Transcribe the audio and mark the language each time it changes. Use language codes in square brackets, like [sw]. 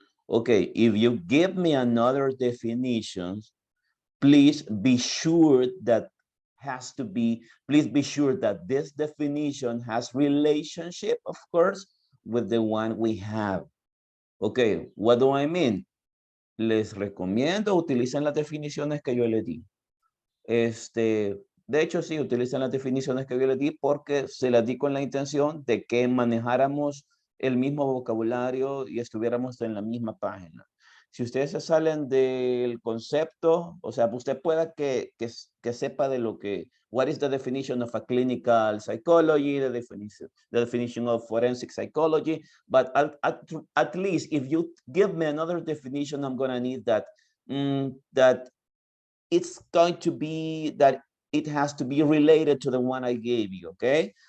[en] Okay, if you give me another definitions, please be sure that please be sure that this definition has relationship, of course, with the one we have. Okay, what do I mean? [es] Les recomiendo utilicen las definiciones que yo les di. De hecho, sí, utilicen las definiciones que yo les di porque se las di con la intención de que manejáramos el mismo vocabulario y estuviéramos en la misma página. Si ustedes se salen del concepto, o sea, usted pueda que sepa de lo que, [en] what is the definition of a clinical psychology, the definition of forensic psychology, but at least if you give me another definition, I'm going to need that, that it's going to be that it has to be related to the one I gave you, okay?